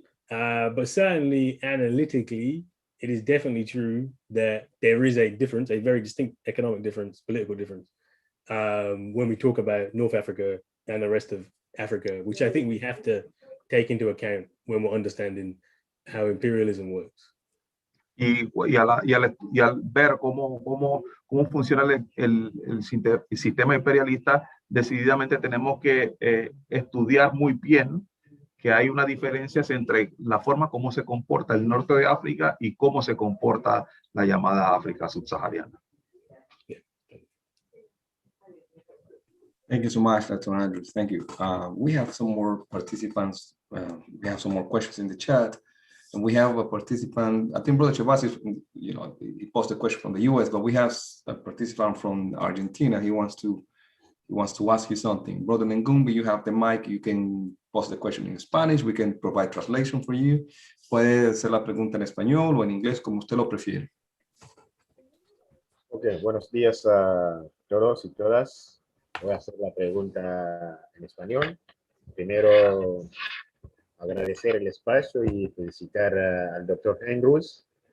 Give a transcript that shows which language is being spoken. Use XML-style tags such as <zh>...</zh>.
<en>But certainly analytically, it is definitely true that there is a difference, a very distinct economic difference, political difference, when we talk about North Africa and the rest of Africa, which I think we have to take into account when we're understanding how imperialism works.</en> <es>Y al ver cómo funciona el sistema imperialista, decididamente tenemos que estudiar muy bien que hay una diferencia entre la forma como se comporta el norte de África y cómo se comporta la llamada África subsahariana.</es> <en>Thank you so much, Dr. Andrews. Thank you. We have some more participants. We have some more questions in the chat. And we have a participant, I think Brother Chavas, he posted a question from the US, but we have a participant from Argentina. He wants to ask you something. Brother Ngumbi, you have the mic. You can post the question in Spanish. We can provide translation for you.</en> <es>Puede hacer la pregunta en español o en inglés, como usted lo prefiere. Ok, buenos días a todos y todas. Voy a hacer la pregunta en español. Primero, agradecer el espacio y felicitar al doctor Andrews.</es>